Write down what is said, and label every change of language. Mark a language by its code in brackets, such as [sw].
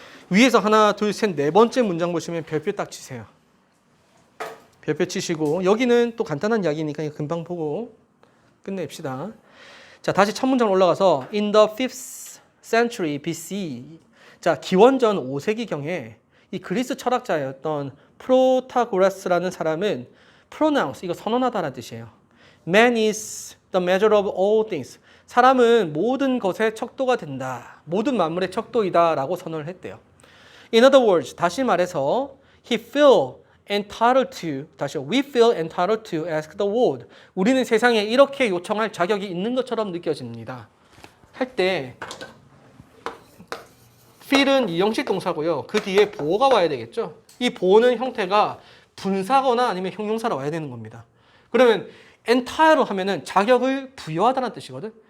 [ko] 위에서 하나, 둘, 셋, 네 번째 문장 보시면 별표 딱 치세요. 별표 치시고 여기는 또 간단한 이야기니까 금방 보고 끝냅시다. [en] 자, 다시 첫 문장 올라가서 In the 5th century BC. [ko] 자, 기원전 5세기경에 이 그리스 철학자였던 프로타고라스라는 사람은 pronounce, 이거 선언하다라는 뜻이에요. [en] Man is the measure of all things. [ko] 사람은 모든 것의 척도가 된다. 모든 만물의 척도이다 라고 선언을 했대요. [en] In other words, 다시 말해서 he feel entitled to, 다시 we feel entitled to ask the world. [ko] 우리는 세상에 이렇게 요청할 자격이 있는 것처럼 느껴집니다. 할 때 feel은 이형식 동사고요. 그 뒤에 보어가 와야 되겠죠. 이 보어는 형태가 분사거나 아니면 형용사로 와야 되는 겁니다. 그러면 entitle 하면은 자격을 부여하다는 뜻이거든.